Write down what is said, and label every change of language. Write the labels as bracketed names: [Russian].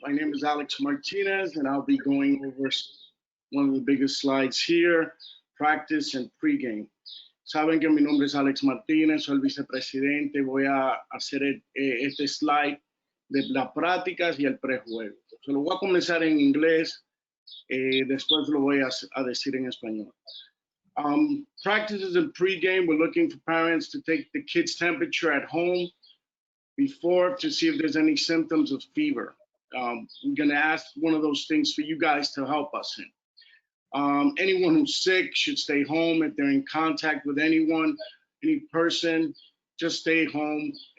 [English] My name is Alex Martinez, and I'll be going over one of the biggest slides here, practice and pregame. [Spanish] Saben que mi nombre es Alex Martínez, soy el vicepresidente. Voy a hacer este slide de las prácticas y el prejuego. Se lo voy a comenzar en inglés, después lo voy a decir en español. [English] Practices and pregame, we're looking for parents to take the kids' temperature at home before to see if there's any symptoms of fever. We're gonna ask one of those things for you guys to help us in. Anyone who's sick should stay home. If they're in contact with anyone, any person, just stay home.